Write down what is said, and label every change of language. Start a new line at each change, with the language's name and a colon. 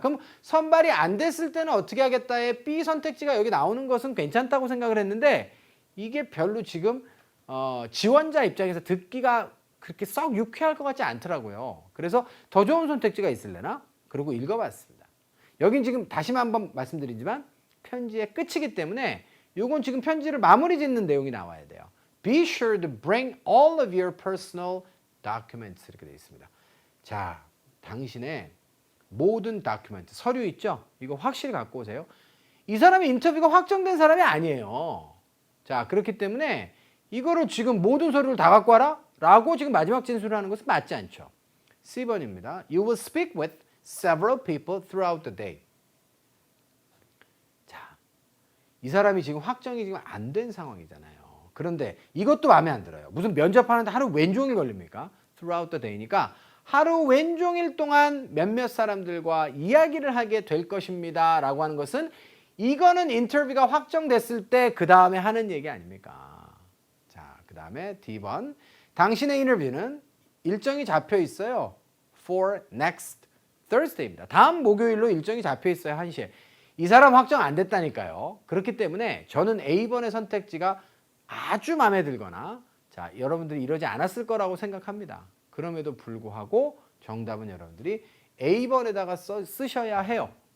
Korean: 그럼 선발이 안 됐을 때는 어떻게 하겠다에 B 선택지가 여기 나오는 것은 괜찮다고 생각을 했는데 이게 별로 지금 지원자 입장에서 듣기가 그렇게 썩 유쾌할 것 같지 않더라고요. 그래서 더 좋은 선택지가 있을래나? 그리고 읽어봤습니다. 여긴 지금 다시 한번 말씀드리지만 편지의 끝이기 때문에 이건 지금 편지를 마무리 짓는 내용이 나와야 돼요.
English: Be sure to bring all of your personal documents
Korean: 이렇게 되어 있습니다. 자, 당신의 모든 다큐멘트, 서류 있죠? 이거 확실히 갖고 오세요. 이 사람이 인터뷰가 확정된 사람이 아니에요. 자, 그렇기 때문에 이거를 지금 모든 서류를 다 갖고 와라? 라고 지금 마지막 진술을 하는 것은 맞지 않죠. C번입니다.
English: You will speak with several people throughout the day.
Korean: 자, 이 사람이 지금 확정이 지금 안 된 상황이잖아요. 그런데 이것도 마음에 안 들어요. 무슨 면접하는데 하루 왼종일 걸립니까?
English: Throughout the day
Korean: 니까 하루 왼종일 동안 몇몇 사람들과 이야기를 하게 될 것입니다. 라고 하는 것은 이거는 인터뷰가 확정됐을 때 그 다음에 하는 얘기 아닙니까? 자, 그 다음에 D번. 당신의 인터뷰는 일정이 잡혀 있어요.
English: For next Thursday
Korean: 입니다. 다음 목요일로 일정이 잡혀 있어요. 1시에. 이 사람 확정 안 됐다니까요. 그렇기 때문에 저는 A번의 선택지가 아주 마음에 들거나 자, 여러분들이 이러지 않았을 거라고 생각합니다. 그럼에도 불구하고 정답은 여러분들이 A번에다가 쓰셔야 해요.